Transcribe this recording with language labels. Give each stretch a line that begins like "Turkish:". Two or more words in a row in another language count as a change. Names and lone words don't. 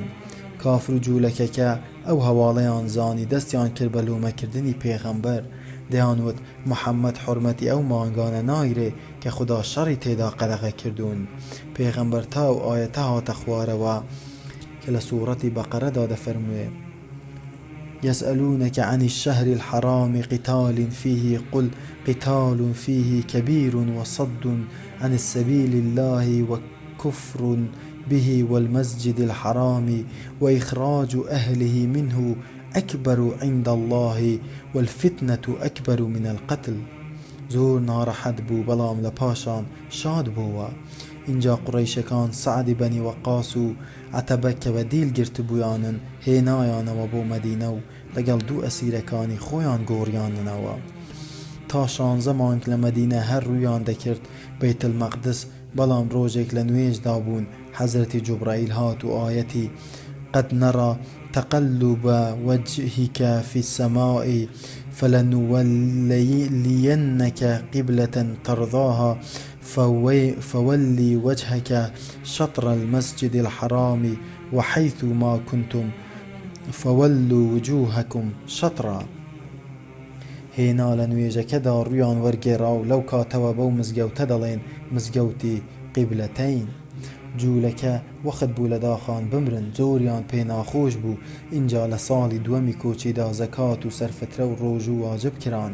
Central Kurdish: کافر و جوولەکەکە ئەو هەواڵەیان زانی دەستیان کرد بە لۆمەکردنی پێغەمبەر. دەیانوت محەممەد حورمەتی ئەو مانگانە نایرێ کە خوددا شەڕی تێدا قەدەغە کردوون. پێغەمبەر تا و ئاەتە هاتە خوارەوە کە لە سوورەتی بەقەرەدا دەفەرموێ
Arabic: يسألونك عن الشهر الحرام قتال فيه قل قتال فيه كبير وصد عن السبيل الله وكفر به والمسجد الحرام وإخراج أهله منه أكبر عند الله والفتنة أكبر من القتل.
Central Kurdish: زۆر ناڕەحەت بوو بەڵام لە پاشان شاد بووە. اینجا قوڕەیشەکان سەعدی بەنی وەقاس و عەتەبە کە بە دیل گرتبوویانن هێنایانەوە بۆ مەدینە و لەگەڵ 2 ئەسیرەکانی خۆیان گۆڕیاننەوە. تا 16 مانگ لە مەدینە هەر ڕوویان دەکرد بەیت المەقدس، بەڵام ڕۆژێک لە نوێژدا بوون حەزرەتی جوبرائیل هات و ئاەتی
Arabic: قد نرى تقلب وجهك في السماء فلنولينك قبلة ترضاها فولي وجهك شطر المسجد الحرام وحيث ما كنتم فولوا وجوهكم شطرا.
Central Kurdish: هێنا لە نوێژەکەدا ڕوویان وەرگێڕا و لەو کاتەوە بەو مزگەوتە دەڵێن مزگەوتی قیبلەتەین. جوولەکە وەخت بوو لە داخان بمرن، زۆریان پێ ناخۆش بوو. اینجا لە ساڵی دووەمی کۆچیدا زەکات و سەرفترە و ڕۆژ و واجب کران.